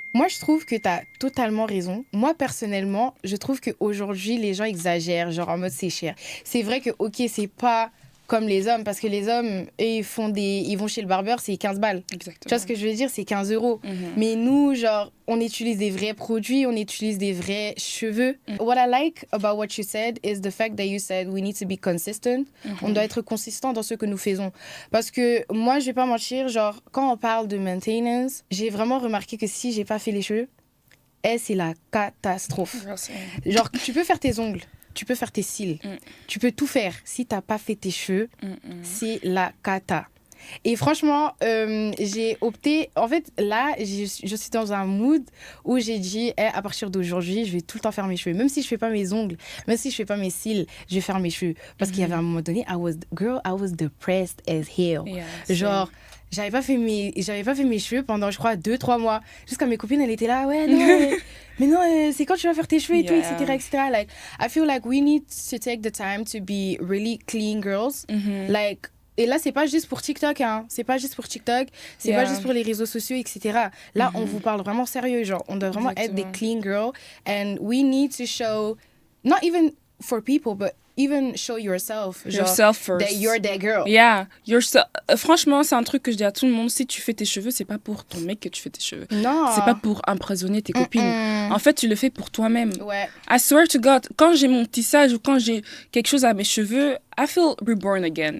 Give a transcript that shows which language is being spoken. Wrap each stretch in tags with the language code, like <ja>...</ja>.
<fr>Moi, je trouve que t'as totalement raison. Moi, personnellement, je trouve qu'aujourd'hui, les gens exagèrent, genre en mode c'est cher. C'est vrai que, ok, c'est pas comme les hommes, parce que les hommes, eux, ils vont chez le barbeur, c'est 15 balles. Exactement. Tu vois ce que je veux dire? C'est 15 €. Mais nous, genre, on utilise des vrais produits, on utilise des vrais cheveux.</fr> <en>What I like about what you said is the fact that you said we need to be consistent.</en> <fr>On doit être consistant dans ce que nous faisons. Parce que moi, je vais pas mentir, genre, quand on parle de maintenance, j'ai vraiment remarqué que si j'ai pas fait les cheveux, c'est la catastrophe. Genre, tu peux faire tes ongles. Tu peux faire tes cils, tu peux tout faire. Si t'as pas fait tes cheveux, c'est la cata. Et franchement, j'ai opté... En fait, là, je suis dans un mood où j'ai dit, à partir d'aujourd'hui, je vais tout le temps faire mes cheveux. Même si je fais pas mes ongles, même si je fais pas mes cils, je vais faire mes cheveux. Parce qu'il y avait un moment donné,</fr> <en>I was depressed as hell. Yeah,</en> <fr>genre... J'avais pas fait mes cheveux pendant, je crois, 2-3 mois. Jusqu'à mes copines, elles étaient là, ouais, non, mais non, c'est quand tu vas faire tes cheveux et tout, etc., etc.</fr> <en>Like, I feel like we need to take the time to be really clean girls.</en> <fr>Like, et là, c'est pas juste pour TikTok, hein. C'est pas juste pour TikTok, c'est pas juste pour les réseaux sociaux, etc. Là, on vous parle vraiment sérieux, genre, on doit vraiment être des clean girls.</fr> <en>And we need to show, not even for people, but even show yourself first. That you're that girl. Yeah, yourself.</en> <fr>Franchement, c'est un truc que je dis à tout le monde. Si tu fais tes cheveux, c'est pas pour ton mec que tu fais tes cheveux. Non. C'est pas pour impressionner tes copines. En fait, tu le fais pour toi-même. Ouais.</fr> <en>I swear to God,</en> <fr>quand j'ai mon tissage ou quand j'ai quelque chose à mes cheveux,</fr> <en>I feel reborn again.</en>